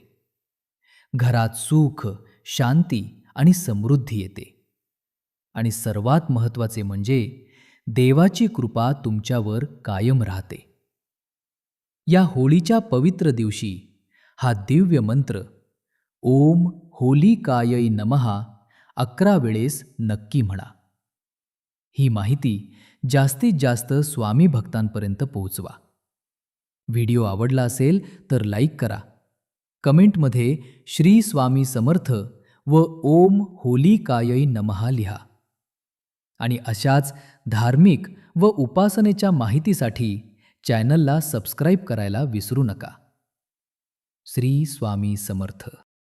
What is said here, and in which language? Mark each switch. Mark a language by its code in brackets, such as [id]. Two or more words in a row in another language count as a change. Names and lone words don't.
[mr] घरात सुख, शांती आणि समृद्धी येते. आणि सर्वात महत्त्वाचे म्हणजे देवाची कृपा तुमच्यावर कायम राहते. या होळीच्या पवित्र दिवशी हा दिव्य मंत्र [sa] ओम होलिकायै नमः [mr] 11 वेळेस नक्की म्हणा. ही माहिती जास्तीत जास्त स्वामी भक्तांपर्यंत पोहोचवा. व्हिडिओ आवडला असेल तर लाईक करा. कमेंटमध्ये श्री स्वामी समर्थ व [sa] ओम होली कायै नमः [mr] लिहा. आणि अशाच धार्मिक व उपासनेच्या माहितीसाठी चॅनलला सबस्क्राईब करायला विसरू नका. श्री स्वामी समर्थ.